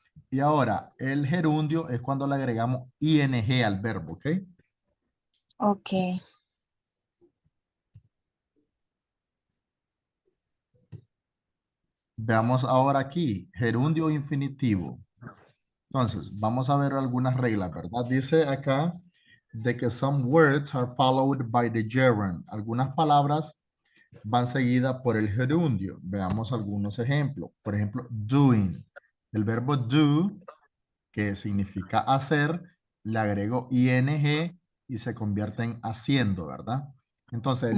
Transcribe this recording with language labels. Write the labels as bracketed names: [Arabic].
[Spanish] Y ahora, el gerundio es cuando le agregamos ing al verbo, ¿ok? Ok. Veamos ahora aquí, gerundio infinitivo. Entonces, vamos a ver algunas reglas, ¿verdad? Dice acá de que [English] some words are followed by the gerund. [Spanish] Algunas palabras van seguidas por el gerundio. Veamos algunos ejemplos. Por ejemplo, doing. El verbo do, que significa hacer, le agrego ing y se convierte en haciendo, ¿verdad? Entonces, el